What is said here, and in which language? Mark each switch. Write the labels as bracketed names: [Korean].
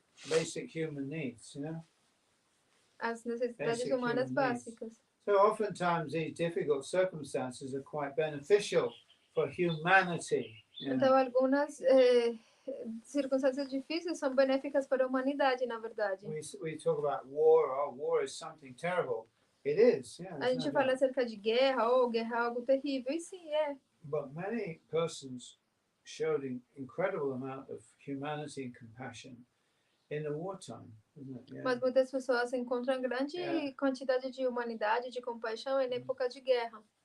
[English] Basic human needs, you know. [Portuguese] As necessidades humanas básicas. [English] So oftentimes these difficult circumstances are quite beneficial for humanity. [Portuguese] Então algumas circunstâncias difíceis são benéficas para a humanidade, na verdade. [English] We talk about war. Oh, war is something terrible. It is. Yeah. [Portuguese] A gente fala acerca de guerra, guerra é algo terrível, e sim, é. [English] But many persons showed an incredible amount of humanity and compassion in the wartime, isn't it? Yeah. [Portuguese] Mas muitas pessoas encontram grande quantidade de humanidade, de compaixão na época de guerra.